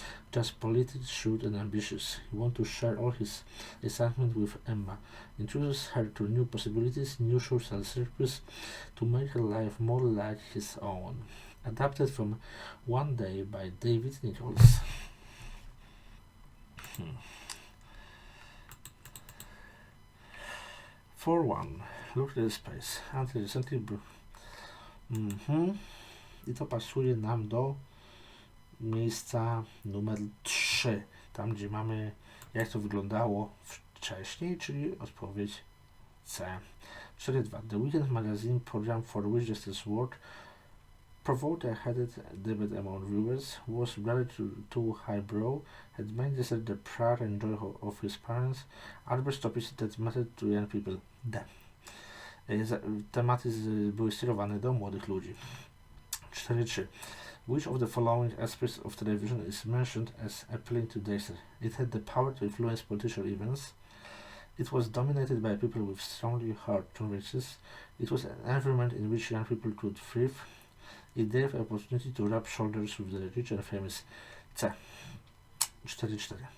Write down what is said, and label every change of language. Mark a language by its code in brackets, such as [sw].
[en] Just politically shrewd and ambitious. He wanted to share all his excitement with Emma, introduce her to new possibilities, new social circles, to make her life more like his own. Adapted from One Day by David Nichols. For one, look at the space. Until recently, [pl] I to pasuje nam do miejsca numer 3, tam gdzie mamy jak to wyglądało wcześniej, czyli odpowiedź C. 4.2. [en] The Weekend magazine program for which this work provoked a heated debate among viewers, was rather too highbrow, had made this the pride and joy of his parents, adverse topics that mattered to young people. D. [pl] Tematy były skierowane do młodych ludzi. 4.3. [en] Which of the following aspects of television is mentioned as appealing to Dacer? It had the power to influence political events. It was dominated by people with strongly held convictions. It was an environment in which young people could thrive. It gave opportunity to rub shoulders with the rich and famous. C. 4.4.